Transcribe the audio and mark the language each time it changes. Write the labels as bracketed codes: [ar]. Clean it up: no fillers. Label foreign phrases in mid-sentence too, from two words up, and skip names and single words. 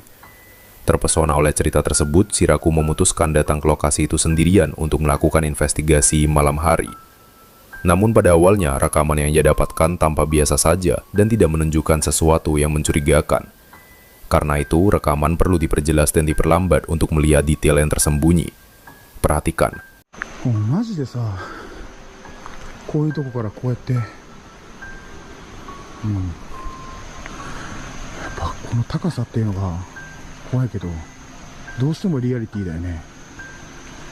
[id] Terpesona oleh cerita tersebut, Shiraku memutuskan datang ke lokasi itu sendirian untuk melakukan investigasi malam hari. Namun pada awalnya, rekaman yang ia dapatkan tampak biasa saja dan tidak menunjukkan sesuatu yang mencurigakan. Karena itu, rekaman perlu diperjelas dan diperlambat untuk melihat detail yang tersembunyi. Perhatikan. [ja] Oh, マジでさ、こういうとこからこうやって、やっぱこの高さっていうのが怖いけど、どうしてもリアリティだよね。